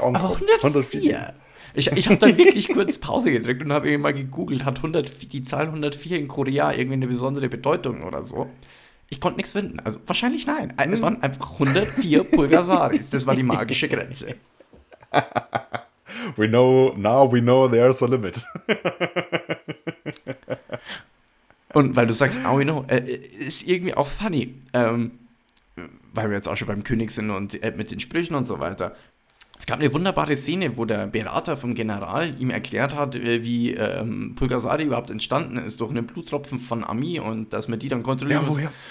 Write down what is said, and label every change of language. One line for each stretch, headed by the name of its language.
German: ankommen. Aber 104? Ich habe da wirklich kurz Pause gedrückt und habe irgendwann mal gegoogelt, hat 104, die Zahl 104 in Korea irgendwie eine besondere Bedeutung oder so? Ich konnte nichts finden. Also wahrscheinlich nein. Es waren einfach 104 Pulgasalis. Das war die magische Grenze.
English: We know, now we know there's a limit.
German: Und weil du sagst,
English: now we know,
German: ist irgendwie auch funny, weil wir jetzt auch schon beim König sind und mit den Sprüchen und so weiter. Es gab eine wunderbare Szene, wo der Berater vom General ihm erklärt hat, wie Pulgasari überhaupt entstanden ist, durch einen Bluttropfen von Ami und dass man die dann kontrollieren muss. Ja, woher?